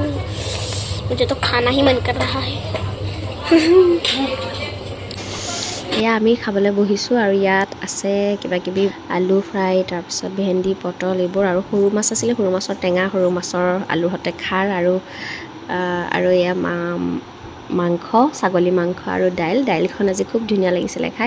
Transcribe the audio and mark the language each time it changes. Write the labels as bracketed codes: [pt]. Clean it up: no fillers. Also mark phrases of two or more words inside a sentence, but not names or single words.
[hi] मुझे तो खाना ही मन कर रहा है [as] এয়া আমি খাবলৈ বহিছোঁ আৰু ইয়াত আছে কিবাকিবি আলু ফ্ৰাই, তাৰপিছত ভেন্দি, পটল এইবোৰ আৰু সৰু মাছ আছিলে, সৰু মাছৰ টেঙা, সৰু মাছৰ আলুৰ সৈতে খাৰ আৰু এয়া মাংস, ছাগলী মাংস আৰু দাইলখন আজি খুব ধুনীয়া লাগিছিলে খাই।